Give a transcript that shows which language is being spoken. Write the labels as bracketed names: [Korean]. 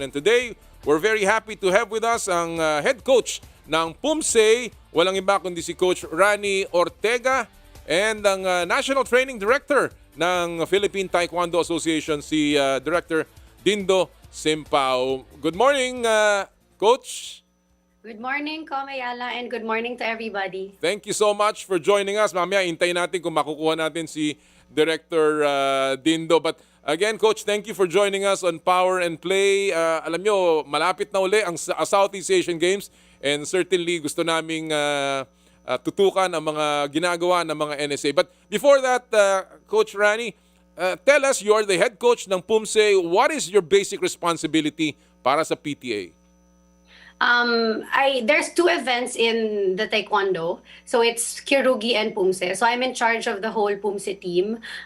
[English] And today, we're very happy to have with us [Filipino] ang head coach ng PUMSE, walang iba kundi si Coach Rani Ortega, and ang National Training Director ng Philippine Taekwondo Association, si Director Dindo Simpao. [English] Good morning, Coach. Good morning, Komayala, and good morning to everybody. Thank you so much for joining us. [Filipino] Mamaya, hintayin natin kung makukuha natin si Director Dindo. [English] But again, Coach, thank you for joining us on Power and Play. [Filipino] Alam nyo, malapit na uli ang Southeast Asian Games, and certainly gusto naming tutukan ang mga ginagawa ng mga NSA. [English] But before that, Coach Rani, tell us, you are the head coach ng PUMSE. What is your basic responsibility para sa PTA? There's two events in the Taekwondo. So it's Kirugi and PUMSE. So I'm in charge of the whole PUMSE team.